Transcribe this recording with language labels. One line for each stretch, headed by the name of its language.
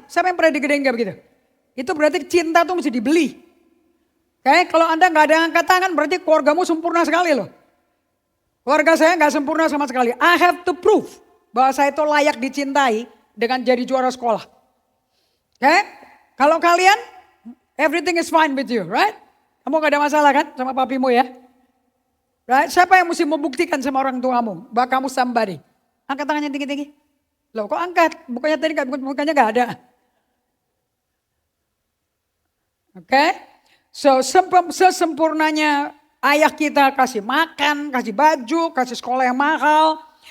Indonesian: Siapa yang pernah digedein kayak begitu? Itu berarti cinta tuh mesti dibeli. Oke, kalau Anda gak ada angkat tangan berarti keluargamu sempurna sekali loh. Keluarga saya gak sempurna sama sekali.
English: I have to prove
Indonesian: bahwa saya itu layak dicintai dengan jadi juara sekolah. Oke, kalau kalian
English: everything is fine with you, right?
Indonesian: Kamu gak ada masalah kan sama papimu ya? Right? Siapa yang mesti membuktikan sama orang tuamu bahwa kamu somebody? Angkat tangannya tinggi-tinggi. Loh kok angkat? Bukannya tadi bukannya gak ada. Oke, so sesempurnanya ayah kita kasih makan, kasih baju, kasih sekolah yang mahal.